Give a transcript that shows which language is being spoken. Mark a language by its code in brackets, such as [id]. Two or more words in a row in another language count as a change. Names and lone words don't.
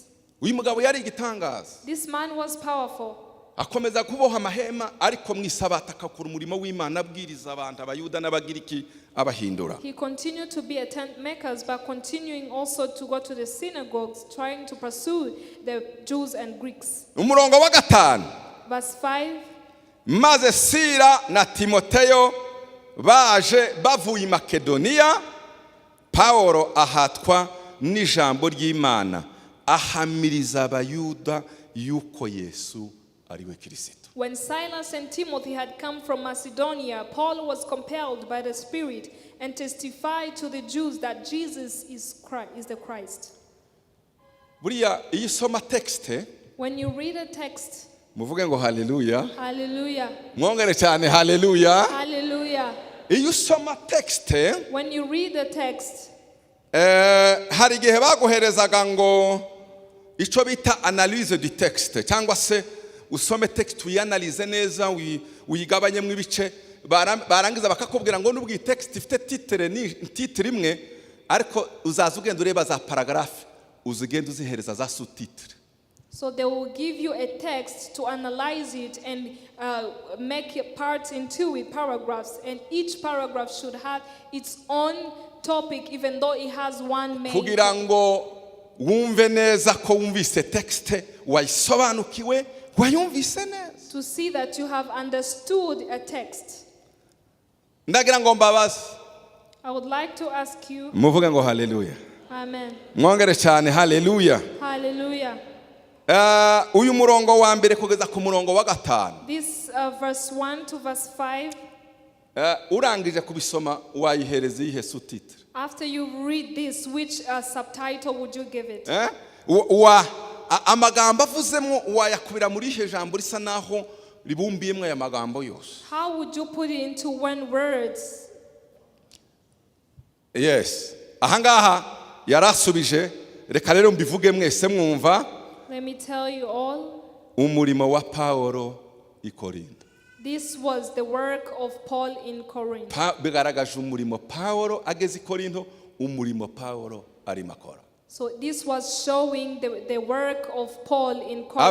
[rw] Uyu mugabo yari igitangaza. [en] This man was powerful. [rw] Akomeza kuboha amahema, ariko mu isabata akakora umurimo w'Imana abwiriza abantu abayuda n'abagiriki abahindura. [en] He continued to be a tent maker, but continuing also to go to the synagogues, trying to pursue the Jews and Greeks. [rw] Umurongo wa 5. [en] Verse 5. [rw] Maze Sila na Timoteyo baje bavuye i Makedoniya, Paulo ahatwa n'ijambo ry'Imana, ahamiriza abayuda yuko Yesu ariwe Kristo. [en] When Silas and Timothy had come from Macedonia, Paul was compelled by the Spirit and testified to the Jews that Jesus is the Christ. [rw] Buriya iyo soma texte, [en] when you read a text, [rw] muvuge ngo haleluya. [en] Hallelujah. [rw] Mwongere cyane haleluya. [en] Hallelujah. [rw] Iyo soma texte, [en] when you read the text, [rw] hari igihe baguherezaga ngo icyo bita [fr] analyse du texte, [rw] cyangwa se usome text uyanalize neza, uyigabanye mu ibice, barangiza bakakubwira ngo nubwo text ifite titre imwe, ariko uzaza ugenda ureba za paragraphe, uzigenda uzihereza za sous-titre. [en] So they will give you a text to analyze it and make it parts into it, paragraphs, and each paragraph should have its own topic, even though it has one main. [rw] Kugira ngo wumve neza ko wumvise texte wayisobanukiwe, wayumvise neza. [en] To see that you have understood a text. [rw] Ndagira ngo mbabaze. [en] I would like to ask you, [rw] muvuge ngo haleluya. [en] Amen. [rw] Mwongere cyane haleluya. [en] Hallelujah. [rw] Uyu murongo wa mbere kugeza ku murongo wa 5. [en] This verse 1 to verse 5. [rw] Urangije kubisoma wayihereza ihe sous-titre. [en] After you read this, which subtitle would you give it? [rw] Amagambo avuzemo wayakubira muri ihe jambo risa naho ribumbiyemo aya magambo yose. [en] How would you put it into one words? Yes. [rw] Ahangaha yarasubije, reka rero mbivuge mwese mwumva. [en] Let me tell you all. [rw] Umurimo wa Paulo I Korinto. [en] This was the work of Paul in Corinth. [rw] Bigaragaje umurimo Paulo ageze I Korinto, umurimo Paulo arimo akora. [en] So this was showing the work of Paul in Corinth.